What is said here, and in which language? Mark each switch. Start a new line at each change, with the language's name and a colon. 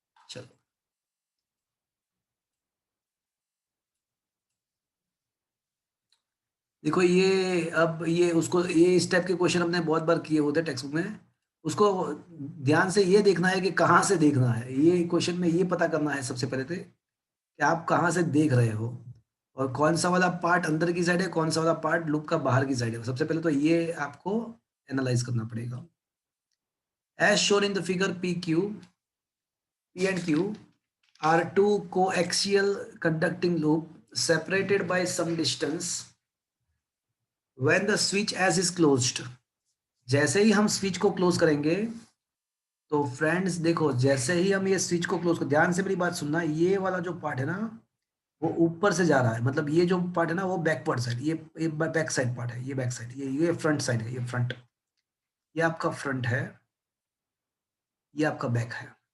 Hindi: चलो देखो ये अब ये उसको ये इस टाइप के क्वेश्चन हमने बहुत बार किए होते टेक्स्ट बुक में, उसको ध्यान से ये देखना है कि कहाँ से देखना है, ये क्वेश्चन में ये पता करना है सबसे पहले तो कि आप कहाँ से देख रहे हो और कौन सा वाला पार्ट अंदर की साइड है, कौन सा वाला पार्ट लूप का बाहर की साइड है, सबसे पहले तो ये आपको एनालाइज करना पड़ेगा।
English: As shown in the figure P and Q are two coaxial conducting loop separated by some distance when the switch as is closed।
Hindi: जैसे ही हम स्विच को क्लोज करेंगे तो फ्रेंड्स देखो, जैसे ही हम ये स्विच को क्लोज कर, ध्यान से मेरी बात सुनना, ये वाला जो पार्ट है ना वो ऊपर से जा रहा है, मतलब ये जो पार्ट है ना वो बैकवर्ड साइड, ये बैक साइड पार्ट है, ये बैक साइड, ये फ्रंट साइड है, ये फ्रंट, ये आपका फ्रंट है, ये आपका बैक है।